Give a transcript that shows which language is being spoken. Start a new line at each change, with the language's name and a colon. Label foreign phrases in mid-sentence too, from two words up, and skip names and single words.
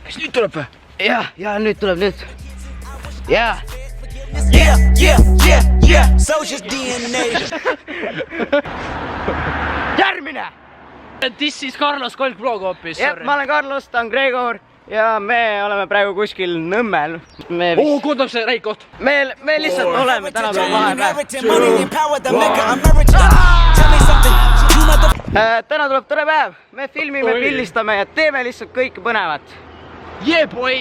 Estonian: Kas nüüd tuleb või? Ja nüüd tuleb nüüd. Ja. Järgmine!
English: This is Carlos Kolk vlog hoopis.
Estonian: Ma olen Carlos, ta on Gregor ja me oleme praegu kuskil Nõmmel. Koodab see räik koht. Me lihtsalt oleme täna vahepäev. Täna tuleb tore päev. Me filmime, pildistame ja teeme lihtsalt kõike põnevat.
English: Yeah boy!